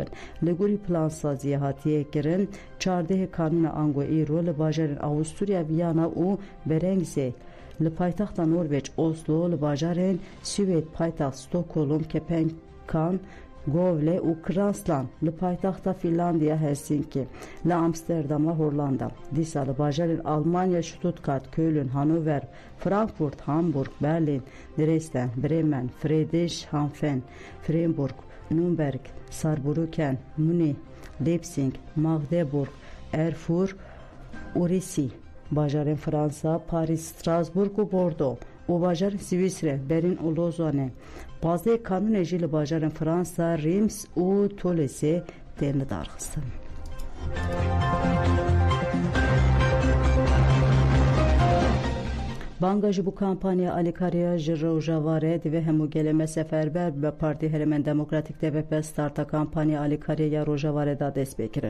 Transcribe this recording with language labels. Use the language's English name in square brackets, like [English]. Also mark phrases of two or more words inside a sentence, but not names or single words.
[Kurdish] Li gorî plansaziyê hatiye kirin 14 kanûna ango îro li bajarên Avusturya, Viyana û Berengzê li paytaxta Norveç Oslo li bajarên Swêd paytaxt Stockholm, Köpenhamn, Govle û Kransland li paytaxta Finlandiya Helsinki, li Amsterdama Hollanda, dîsa li bajarên Almanya Stuttgart, Köln, Hanover, Frankfurt, Hamburg, Berlin, Dresden, Bremen, Friedrichshafen, Freiburg, Nürnberg, Saarbrücken, Münih, Leipzig, Magdeburg, Erfurt û Rîsî, bajarên Fransa, Paris, Strasbourg û Bordeaux û bajarên Swîsre, Berlin û Lozanê. 15 kanûnê jî li bajarên Fransa, Reims û Toulouse tên li darxistin. Banga ji bo kampanya alîkariya ji Rojava re divê hemû gelê me seferber be Partî Herêmên Demokratîk DPP starta kampanya alîkariya ya Rojava re da destpêkirin.